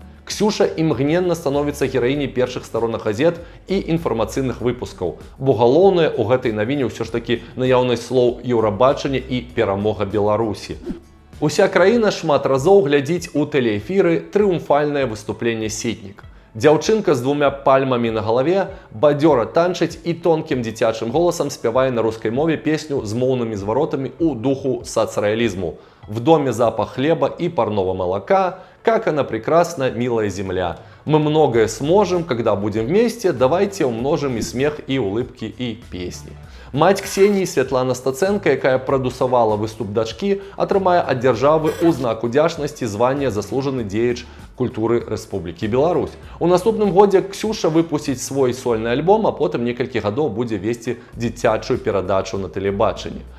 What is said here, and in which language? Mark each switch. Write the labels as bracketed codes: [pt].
[be] Ксюша імгненна становіцца гераіняй першых старонак газет і інфармацыйных выпускаў, бо галоўнае ў гэтай навіне ўсё ж такі наяўнасць слоў Еўрабачання і перамога Беларусі. Уся краіна шмат разоў глядзіць у тэлеэфіры трыумфальнае выступленне Сітнік. Дзяўчынка з 2 пальмамі на галаве бадзёра танчыць і тонкім дзіцячым голасам спявае на рускай мове песню з моўнымі зваротамі ў духу сацрэалізму. [ru] В доме запах хлеба и парного молока, как она прекрасна, милая земля. Мы многое сможем, когда будем вместе, давайте умножим и смех, и улыбки, и песни. [be] Мать Ксении Святлана Стаценко, якая прадусавала выступ дачкі, атрымае ад дзяржавы ў знак удзячнасці звання заслужаны дзеяч культуры Рэспублікі Беларусь. У наступным годзе Ксюша выпусціць свой сольны альбом, а потым некалькі гадоў будзе весці дзіцячую перадачу на тэлебачанні.